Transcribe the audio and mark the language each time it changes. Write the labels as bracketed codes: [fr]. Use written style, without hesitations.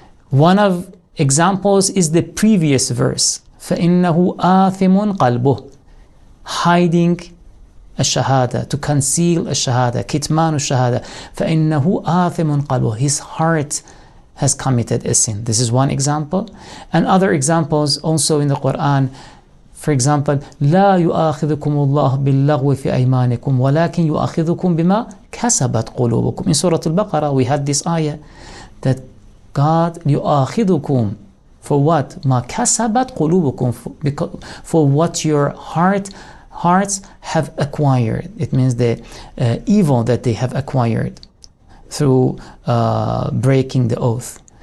[en] One of examples is the previous verse, [ar] فَإِنَّهُ آثِمٌ قَلْبُهُ, [en] hiding a shahada, to conceal a shahada, kitmanu shahada, فَإِنَّهُ آثِمٌ قَلْبُهُ, his heart has committed a sin. This is one example. And other examples also in the Quran. For example, [ar] لا يؤاخذكم الله باللغو في أيمانكم ولكن يؤاخذكم بما كسبت قلوبكم. [en] In Sura Al Baqara we had this ayah that God يؤاخذكم for what? [ar] ما كسبت قلوبكم, [en] for what your hearts have acquired. It means the evil that they have acquired through breaking the oath.